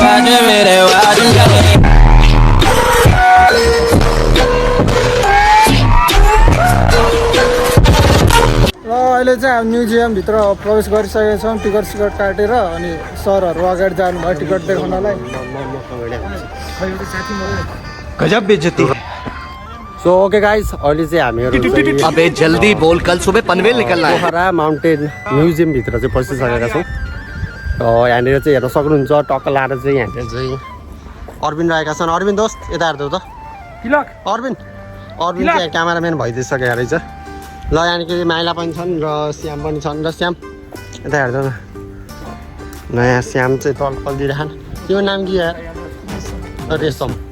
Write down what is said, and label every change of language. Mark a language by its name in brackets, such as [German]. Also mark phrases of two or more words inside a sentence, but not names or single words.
[Hindi] मेरे वादे [Nepali] अहिले चाहिँ हामी म्युजियमभित्र प्रवेश गरिसकेका छौँ टिकट सिकट काटेर अनि सरहरू अगाडि जानुभयो टिकट देखाउनलाई [Hindi] गजब बेइज्जती [English] so okay guys [Nepali] अहिले चाहिँ हामीहरू [Hindi] अबे जल्दी बोल कल सुबह पनवेल निकलना है [Nepali] पोखरा माउन्टेन म्युजियमभित्र चाहिँ पसिसकेका छौँ यहाँनिर चाहिँ हेर्न सक्नुहुन्छ टक्क लाएर चाहिँ यहाँनिर चाहिँ अरविन्द रहेका छन् अरविन्द दोस्त यता हेर्दै त अरविन्द चाहिँ क्यामेराम्यान भइदिइसकेको रहेछ ल यहाँनिर माइला पनि छन् र श्याम पनि छन् र श्याम यता हेर्दै न नयाँ श्याम चाहिँ तल दिइराखन् त्यो नाम के यार रेशम